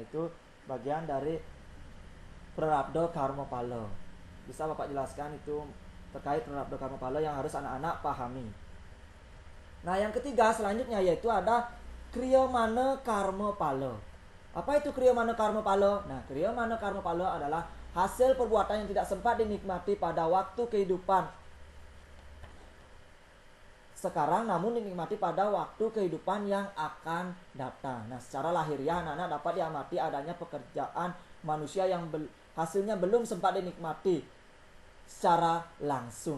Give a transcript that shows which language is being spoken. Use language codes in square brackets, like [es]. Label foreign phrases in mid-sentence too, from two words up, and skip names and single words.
[id] Itu bagian dari [sa] prarabdha karma pala. [id] Bisa Bapak jelaskan itu terkait [sa] prarabdha karma pala [id] yang harus anak-anak pahami. Nah, yang ketiga selanjutnya yaitu ada [sa] kriyamana karma pala. [id] Apa itu [sa] kriyamana karma pala? [id] Nah, [sa] kriyamana karma pala [id] adalah hasil perbuatan yang tidak sempat dinikmati pada waktu kehidupan sekarang, namun dinikmati pada waktu kehidupan yang akan datang. Nah, secara lahiriah anak-anak dapat diamati adanya pekerjaan manusia yang hasilnya belum sempat dinikmati secara langsung.